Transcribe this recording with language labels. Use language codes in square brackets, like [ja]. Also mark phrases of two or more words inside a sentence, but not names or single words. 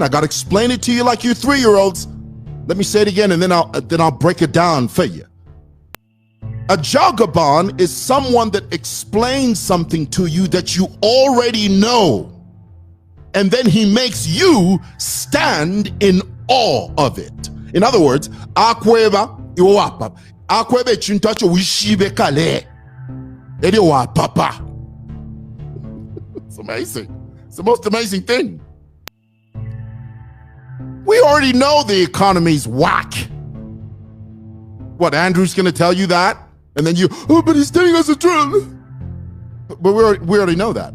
[en] I got to explain it to you like you 3-year-olds. Let me say it again, and then I'll break it down for you. A jagaban is someone that explains something to you that you already know, and then he makes you stand in awe of it. In other words, [bem] akweba iwapa. Akweba chintacho wishibe kale. Ede wa papa. [en] It's amazing. It's the most amazing thing. We already know the economy's whack. What, Andrew's going to tell you that? And then you, oh, but he's telling us the truth. But we already know that.